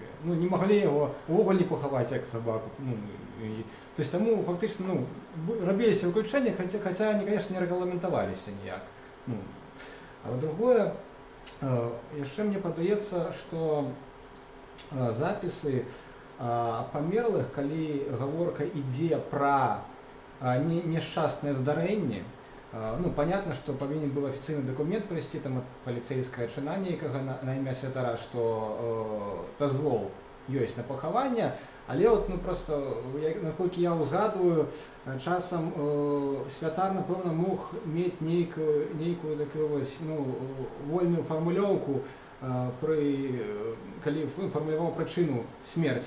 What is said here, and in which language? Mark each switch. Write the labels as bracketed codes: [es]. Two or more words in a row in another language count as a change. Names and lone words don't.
[be] Ну, не маглі яго увогуле пахаваць як сабаку. [ru] То есть [be] таму фактычна рабіліся выключэнні, хаця [ru] они, конечно, [be] не рэгламентаваліся ніяк. А другое, яшчэ мне падаецца, што запісы памерлых, калі гаворка ідзе пра няшчасныя здарэнні, ну, [ru] понятно, что повинен был официальный документ прийти там от полицейского чина некага [be] на імя святара, что дозвол есть на пахаванне, але вот, ну, просто, наколькі я узгадываю, часам святар, напэўна, мог мець нейкую такую вось, ну, вольную формулёўку, калі формуляваў прычыну смерти.